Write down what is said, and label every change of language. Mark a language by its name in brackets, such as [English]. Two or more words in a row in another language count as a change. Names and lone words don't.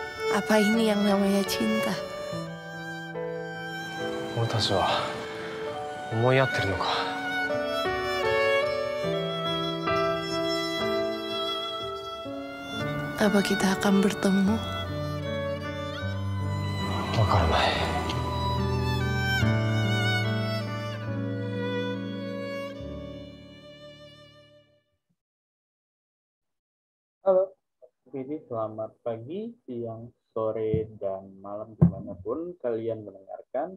[Indonesian] Apa ini yang namanya cinta? [Japanese] 俺たちは思い合ってるのか。 [Indonesian] Apa kita akan bertemu? [Japanese] わからない。 [Indonesian] Halo, jadi selamat pagi, siang, sore, dan malam dimanapun kalian mendengarkan.